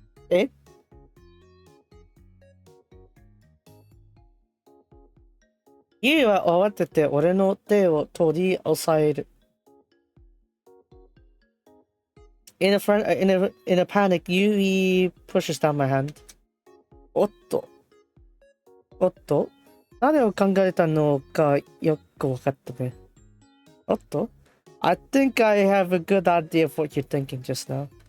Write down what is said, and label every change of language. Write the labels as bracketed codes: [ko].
[ja] えユイは慌てて俺の手を取り押さえる。 [en] In a panic, Yui pushes down my hand. [ja] おっと何を考えたのかよくわかったね。 [en] おっと I think I have a good idea of what you're thinking just now.